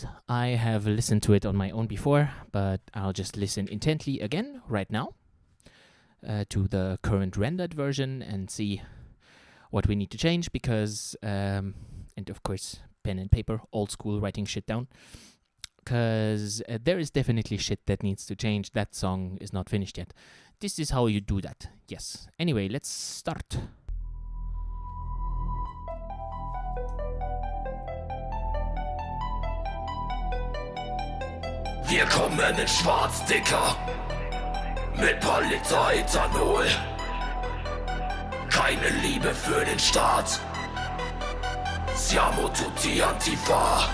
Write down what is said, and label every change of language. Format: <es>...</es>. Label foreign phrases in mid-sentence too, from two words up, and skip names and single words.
<en>I have listened to it on my own before, but I'll just listen intently again right now to the current rendered version and see what we need to change, because, and of course, pen and paper, old school writing shit down. Because there is definitely shit that needs to change. That song is not finished yet. This is how you do that. Yes. Anyway, let's start.</en> <de>Wir kommen in schwarz, Dicker, mit paar Liter Ethanol. Keine Liebe für den Staat.</de> <it>Siamo tutti Antifa.</it>